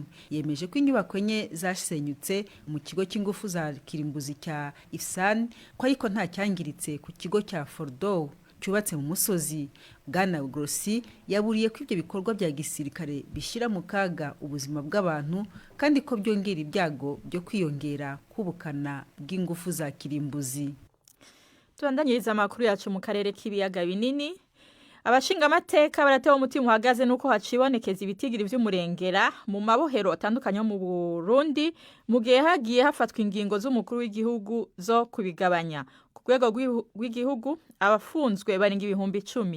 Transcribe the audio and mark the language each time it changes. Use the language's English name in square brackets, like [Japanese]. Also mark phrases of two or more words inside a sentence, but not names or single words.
[Kinyarwanda] Yemeje ko inyubako enye zasenyutse mu kigo cy'ingufu za kirimbuzi cya Ifsan ko ariko nta cyangiritse ku kigo cya Fordow cyubatse mu musozi. Bwana Grossi yaburiye ko ibyo bikorwa bya gisirikare bishyira mu kaga ubuzima bw'abantu kandi ko byongera ibyago byo kwiyongera kubukana bw'ingufu za kirimbuzi. [Rundi] Tubandanyiriza amakuru yacu mu karere k'ibiyaga binini. Abashinga amateka baratewe umutima uhagaze nuko hacibonekeza ibitigiri vy'umurengera mu mabohero atandukanye mu Burundi mu gihe hagiye hafatwa ingingo z'umukuru w'igihugu zo kubigabanya. Ku rwego rw'igihugu abafunzwe barenga 10,000.